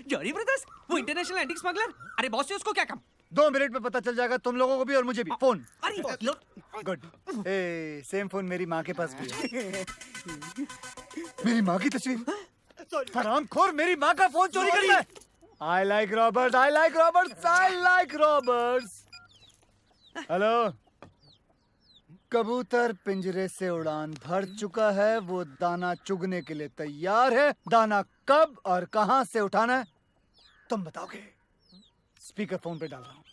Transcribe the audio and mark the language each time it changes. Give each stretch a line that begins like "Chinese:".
Hindi: जॉरी brothers? वो international antique smuggler? अरे boss से उसको क्या काम? 2 मिनट में पता चल जाएगा तुम लोगों को भी और मुझे भी। फोन। अरे लो। गुड। ए सेम फोन मेरी माँ के पास भी है। मेरी माँ की तस्वीर। हरामखोर मेरी माँ का फोन चोरी करता है।
English: I like robbers, I like robbers, I like robbers.
Hindi: Hello. कबूतर पिंजरे से उड़ान भर चुका है, वो दाना चुगने के लिए तैयार है। दाना कब और कहां से उठाना है तुम बताओगे? स्पीकर फोन पे डाल रहा हूँ।